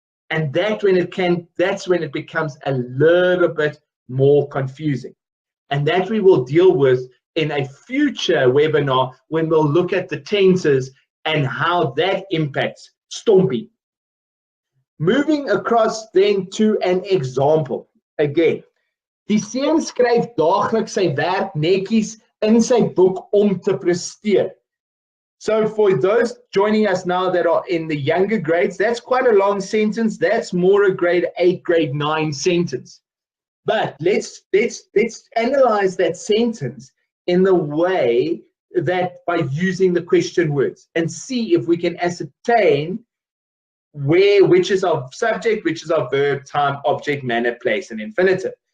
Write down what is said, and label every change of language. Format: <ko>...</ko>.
<en>And that's when it becomes a little bit more confusing. And that we will deal with in a future webinar when we'll look at the tenses and how that impacts STOMPI. Moving across then to an example.</en> <af>Again, die seun skryf daagliks sy werk netjies in sy boek om te presteer.</af> <en>So for those joining us now that are in the younger grades, that's quite a long sentence. That's more a grade 8, grade 9 sentence. But let's analyze that sentence in the way that by using the question words and see if we can ascertain which is our subject, which is our verb, time, object, manner, place, and infinitive.</en>